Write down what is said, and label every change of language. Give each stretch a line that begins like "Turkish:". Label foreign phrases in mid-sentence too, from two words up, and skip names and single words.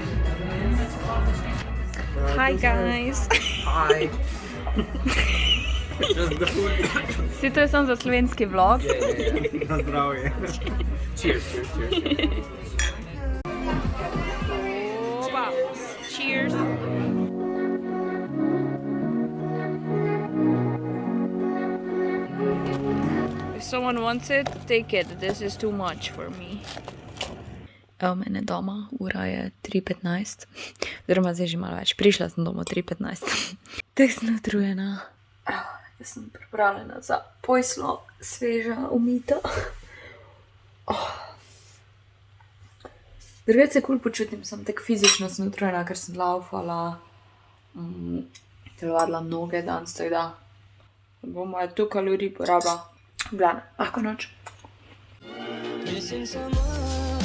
English: Hi guys. Hi.
Slovenian: Si to je samo za slovenski vlog. Na zdravje.
English: Cheers, cheers, cheers. Cheers. If someone wants it, take it. This is too much for me.
Slovenian: Evo mene doma, ura je 3:15, oziroma zdaj že malo več. Prišla sem domov 3:15. Tako sem utrujena. Jaz sem pripravljena za poslo, sveža, umita. Drugače se kul počutim, sem tako fizično sem utrujena, ker sem laufala, telovadila noge danes, tako da bom moja tu kalorij porabila. Glavno, lahko noč.
English: Missing someone